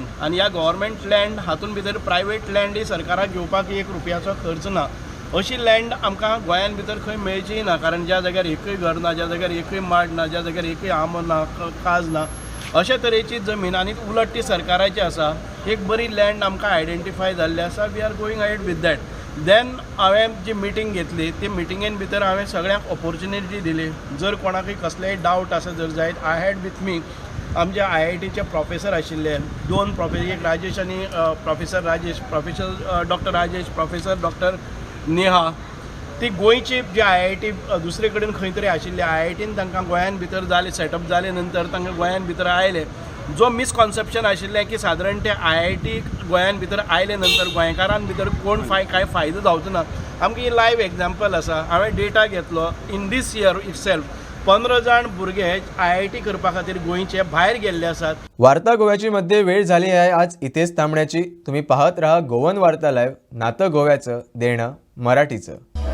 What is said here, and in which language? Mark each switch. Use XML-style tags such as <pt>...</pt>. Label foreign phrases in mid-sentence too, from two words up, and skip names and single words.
<kok>आनी ह्या</kok> <en>government land</en> <kok>हातूंत भितर</kok> <en>private land</en> <kok>ही सरकाराक घेवपाक 1 रुपयाचो खर्च ना. अशी लँड आमकां गोंयान भितर खंय मेळची ना कारण ज्या जाग्यार एकूय घर ना, ज्या जाग्यार एकूय माड ना, ज्या जाग्यार एकूय आंबो ना, काज ना, अशे तरेची जमीन आनी उलट ती सरकाराची आसा. एक बरी लँड आमकां आयडेंटिफाय जाल्ली आसा.</kok> <en>we are going ahead with that.</en> <kok>देन हांवें जी मिटींग घेतली ती मिटिंगेन भितर हांवें सगळ्यांक ऑपॉर्च्युनिटी दिली. जर कोणाकय कसलेय डावट आसा जर जायत</kok> <en>I had with me</en> <kok>आमचे IITचे प्रोफेसर आशिल्ले 2 प्रोफेसर, एक राजेश आनी प्रोफेसर राजेश, प्रोफेसर डॉक्टर राजेश, प्रोफेसर डॉक्टर नेहा. ती गोंयची जी IIT दुसरे कडेन खंय तरी आशिल्ली IITन तांकां गोंयान भितर जाले सेटअप जाले नंतर तांकां गोंयान भितर आयले. जो मिसकॉन्सेप्शन आशिल्लें की सादारण ते IIT गोंयान भितर आयले नंतर गोंयकारां भितर कोण कांय फायदो जावचो ना. आमकां ही</kok> <en>live example</en> <kok>आसा. हांवें डेटा घेतलो</kok> <en>in this year itself</en> <kok>15 जाण भुरगे IIT करपा खातीर गोंयचे भायर गेल्ले आसात.</kok> <mr>वार्ता गोव्याची मध्ये वेळ झाली आहे आज इथेच थांबण्याची. तुम्ही पाहत राहा गोवन वार्ता लाईव्ह, नातं गोव्याचं, देणं मराठीचं.</mr>